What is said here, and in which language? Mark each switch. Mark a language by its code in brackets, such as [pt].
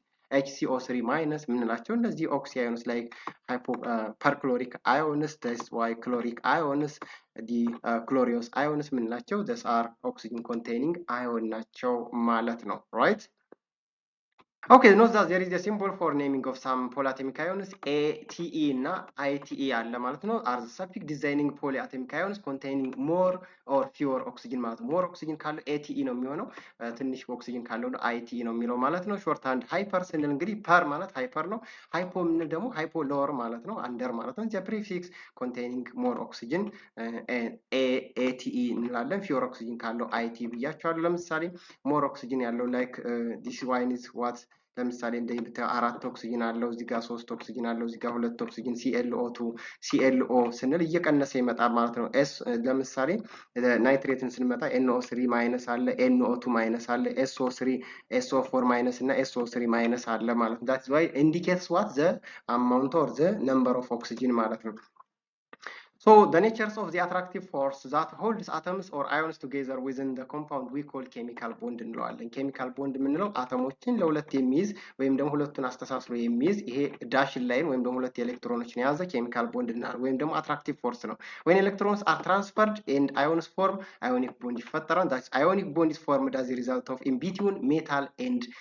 [am] HCO3- የምንላቸው እነዚህ ኦክሲ አዮንስ ላይክ ፐርክሎሪክ አዮንስ [en] that's why chloric ions, the chlorous ions [am] የምንላቸው [en] these are oxygen containing ion [am] ናቸው ማለት ነው። right? [en] Okay, note that there is a symbol for naming of some polyatomic ions. [am] ATE እና ITE አለ ማለት ነው። [en] are the suffix designing polyatomic ions containing more or fewer oxygen [am] ማለት ነው። more oxygen ካለው ATE ነው የሚሆነው፣ ትንሽ ኦክሲጅን ካለው ITE ነው የሚለው ማለት ነው። ሾርት ሃንድ ሃይፐር ስንል እንግዲህ ፐር ማለት ሃይፐር ነው። ሃይፖ የምንል ደግሞ ሃይፖ ሎወር ማለት ነው፣ አንደር ማለት ነው። [en] the prefix containing more oxygen [am] ATE እንላለን። [en] fewer oxygen [am] ካለው ITE ብያቸዋለሁ። ለምሳሌ [en] more oxygen [am] ያለው [en] like this one is what [am] ለምሳሌ እንደዚህ 4 ኦክሲጅን አለው፣ እዚህ ጋር 3 ኦክሲጅን አለው፣ እዚህ ጋር 2 ኦክሲጅን ClO2 ClO ስንል እየቀነሰ ይመጣል ማለት ነው። ኤስ ለምሳሌ ናይትሬትን ስንመጣ NO3- አለ፣ NO2- አለ፣ SO3 እና SO3- አለ ማለት ነው። [en] that's why indicates what the amount or the number of oxygen [am] ማለት ነው። [en] So the natures of the attractive force that holds atoms or ions together within the compound we call chemical bond [am] እንለዋለን። ኬሚካል ቦንድ የምንለው አተሞችን ለሁለት የሚይዝ ወይም ደግሞ ሁለቱን አስተሳስሮ የሚይዝ ይሄ ዳሽን ላይን ወይም ደግሞ ሁለት ኤሌክትሮኖችን የያዘ ኬሚካል ቦንድ ወይም ደግሞ አትራክቲቭ ፎርስ ነው። [en] when electrons are transferred and ions form ionic bond [am] ይፈጠራል። [en] that ionic bond is formed as a result of in between metal and